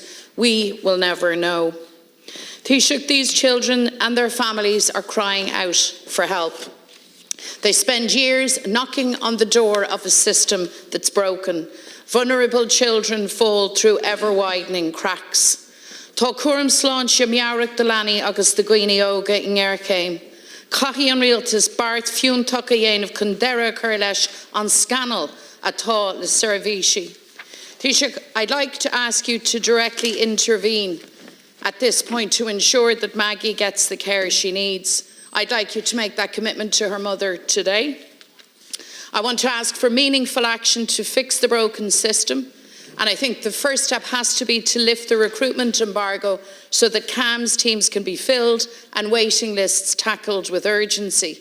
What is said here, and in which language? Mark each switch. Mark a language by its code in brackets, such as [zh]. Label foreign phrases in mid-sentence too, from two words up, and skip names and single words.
[en] We will never know." Taoiseach, these children and their families are crying out for help. They spend years knocking on the door of a system that's broken. Vulnerable children fall through ever-widening cracks. [ga] Tá cuairm sláinte meabhrach de leanaí agus de dhaoine óga in aircéim. Caithí an rialtas bart fiúntach a dhéanamh chun deireadh chur leis an scanal atá le seirbhísí. [en] Taoiseach, I'd like to ask you to directly intervene at this point to ensure that Maggie gets the care she needs. I'd like you to make that commitment to her mother today. I want to ask for meaningful action to fix the broken system, and I think the first step has to be to lift the recruitment embargo so that CAMHS teams can be filled and waiting lists tackled with urgency.